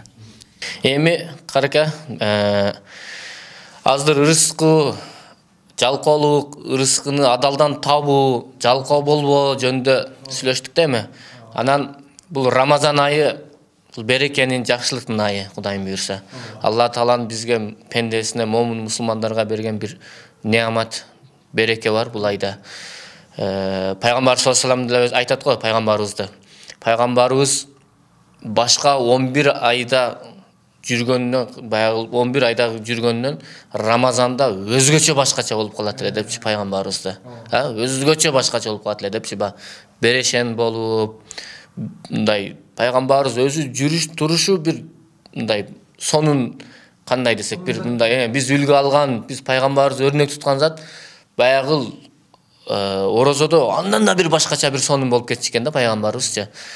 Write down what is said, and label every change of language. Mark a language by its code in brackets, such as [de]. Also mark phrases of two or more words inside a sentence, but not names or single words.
[ky] Эми карака, азыр рызкы жалкоолук, рызкыны адалдан табуу, жалкоо болбоо жөнүндө сүйлөштүк да эми. Анан бул Рамазан айы бул берекенин, жакшылыктын айы, Кудайым буйрса. Алла Тааланын бизге пендесине, момун мусулмандарга берген бир неамат, береке бар бул айда. Пайгамбар [ar] صلى الله عليه وسلم [ky] айтат го пайгамбарыбызды. Пайгамбарыбыз башка 11 айда жүргөнүнөн, баягы 11 айда жүргөнүнөн Рамазанда өзгөчө башкача болуп калат эле депчи пайгамбарыбызды. Өзгөчө башкача болуп калат эле депчи, берешен болуп, мындай пайгамбарыбыз өзү жүрүш турушу бир мындай сонун кандай десек, бир мындай биз үлгү алган, биз пайгамбарыбыз өрнөк туткан зат баягы орозодо андан да бир башкача бир сонун болуп кетчү экен да пайгамбарыбызчы.